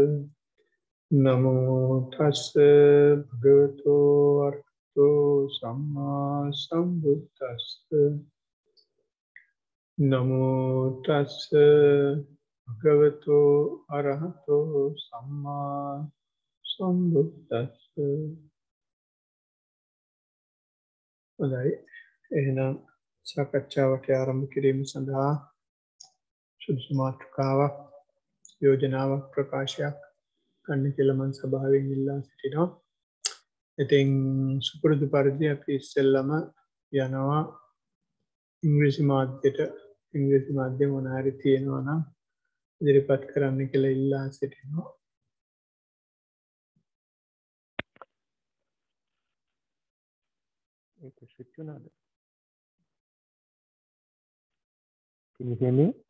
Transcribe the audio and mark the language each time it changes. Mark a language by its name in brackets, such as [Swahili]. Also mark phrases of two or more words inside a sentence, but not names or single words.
[Pali] Namo tassa bhagavato arahato samma sambuddhassa. Namo tassa bhagavato arahato samma sambuddhassa. [Sinhala] හොඳයි. එහෙනම් සාකච්ඡාවට ආරම්භ කිරීම සඳහා සුදුසු මාතෘකාවක් යෝජනාවක් ප්‍රකාශයක් කරන්න කියලා මම සභාවෙන් ඉල්ලා සිටිනවා. ඉතින් සුපුරුදු පරිදි අපි ඉස්සෙල්ලම යනවා ඉංග්‍රීසි මාධ්‍ය මොන හරි තියෙනවා නම් ඉදිරිපත් කරන්න කියලා ඉල්ලා සිටිනවා. [English] Can you hear me?